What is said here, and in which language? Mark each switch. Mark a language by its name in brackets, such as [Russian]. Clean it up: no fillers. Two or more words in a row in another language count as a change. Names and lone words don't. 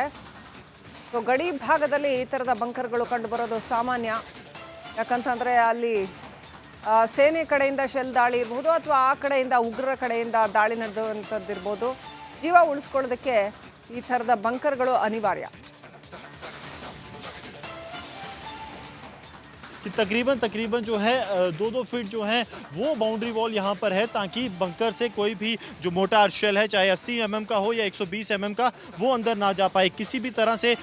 [Kannada] ಸೊ ಗಡಿ ಭಾಗದಲ್ಲಿ ಈ ಥರದ ಬಂಕರ್ಗಳು ಕಂಡು ಬರೋದು ಸಾಮಾನ್ಯ, ಯಾಕಂತಂದ್ರೆ ಅಲ್ಲಿ ಸೇನೆ ಕಡೆಯಿಂದ ಶೆಲ್ ದಾಳಿ ಇರ್ಬೋದು ಅಥವಾ ಆ ಕಡೆಯಿಂದ ಉಗ್ರರ ಕಡೆಯಿಂದ ದಾಳಿ ನಡೆದಂಥದ್ದಿರ್ಬೋದು, ಜೀವ ಉಳಿಸ್ಕೊಳ್ಳೋದಕ್ಕೆ ಈ ಥರದ ಬಂಕರ್ಗಳು ಅನಿವಾರ್ಯ। [Hindi] कि तकरीबन जो है 2-2 फीट जो है वो [English] boundary wall [Hindi] यहाँ पर है, ताकि बंकर से कोई भी जो [English] mortar shell [Hindi] है चाहे 80 mm का हो या 120 mm का वो अंदर ना जा पाए किसी भी तरह से।